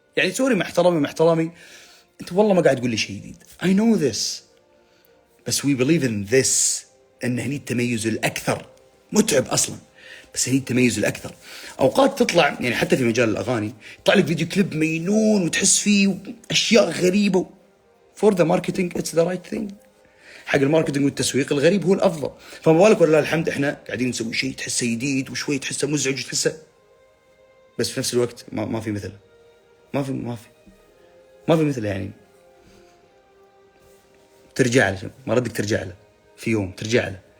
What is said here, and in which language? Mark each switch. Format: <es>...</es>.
<ar>يعني سوري، مع احترامي انت والله ما قاعد تقول لي شيء جديد.</ar> <en>I know this،</en> <ar>بس</ar> <en>we believe in this،</en> <ar>ان هني التميز الاكثر متعب اصلا، بس هني التميز الاكثر. اوقات تطلع يعني حتى في مجال الاغاني يطلع لك فيديو كليب مينون وتحس فيه اشياء غريبه.</ar> <en>for the marketing it's the right thing.</en> <ar>حق الماركتينج والتسويق الغريب هو الافضل. فما بالك ولله الحمد احنا قاعدين نسوي شيء تحسه جديد وشوي تحسه مزعج وتحسه، بس في نفس الوقت ما في مثله، ما في مثله. يعني ترجع له، ما ردك ترجع له في يوم، ترجع له.</ar>